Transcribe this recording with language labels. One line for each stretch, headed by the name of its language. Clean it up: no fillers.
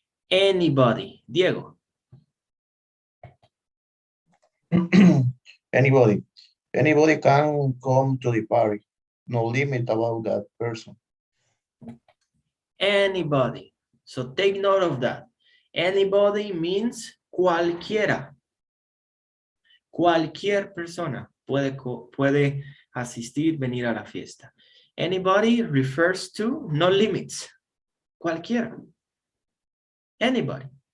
English: Anybody. Diego. Anybody can come to the party. No limit about that person. Anybody. So take note of that. Anybody means
Spanish: cualquiera. Cualquier persona puede asistir, venir a la fiesta.
English: Anybody refers to no limits.
Spanish: Cualquiera. Anybody.